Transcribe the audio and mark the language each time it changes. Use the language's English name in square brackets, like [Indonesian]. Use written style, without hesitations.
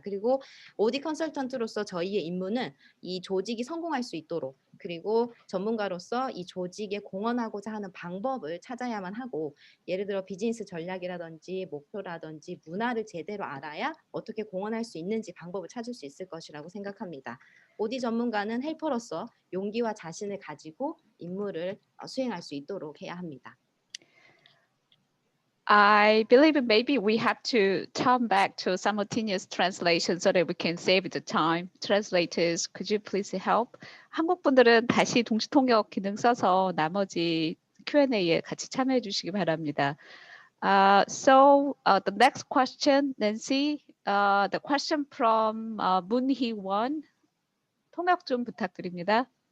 [Korean] 그리고 OD 컨설턴트로서 저희의 임무는 이 조직이 성공할 수 있도록 그리고 전문가로서 이 조직에 공헌하고자 하는 방법을 찾아야만 하고 예를 들어 비즈니스 전략이라든지 목표라든지 문화를 제대로 알아야 어떻게 공헌할 수 있는지 방법을 찾을 수 있을 것이라고 생각합니다. OD 전문가는 헬퍼로서 용기와 자신을 가지고 임무를 수행할 수 있도록 해야 합니다. [English] I believe maybe we have to turn back to simultaneous translation so that we can save the time. Translators, could you please help? [Korean] 한국 분들은 다시 동시 통역 기능 써서 나머지 Q&A에 같이 참여해 주시기 바랍니다. [English] The next question, Nancy, the question from Moon Hee Won. [Korean] 통역 좀 부탁드립니다.